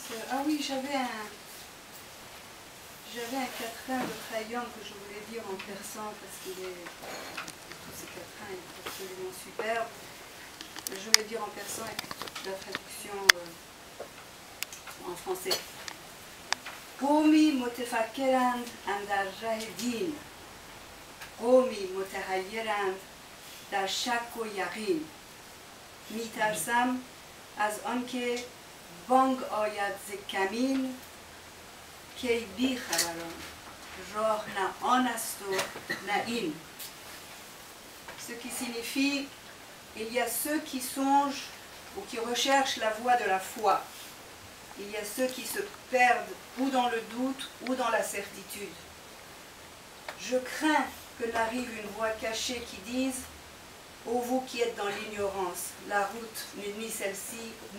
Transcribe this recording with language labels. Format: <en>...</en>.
<fr>Ah oui, j'avais un quatrain de Khayyam que je voulais dire en persan parce qu'il est, tous ces quatrains est absolument superbe. Je vais dire en persan et la traduction en français.</fr> <fa>قومی متفکرند اندر ره دین، قومی متحیرند در شک و یقین. میترسم از آنکه بانگ آید ز کمین، کی بی خبران راه نه آن است و نه این.</fa> <fr>Ce qui signifie, il y a ceux qui songent ou qui recherchent la voie de la foi. Il y a ceux qui se perdent ou dans le doute ou dans la certitude. Je crains que n'arrive une voix cachée qui dise « Ô vous qui êtes dans l'ignorance, la route n'est ni celle-ci, ni</fr>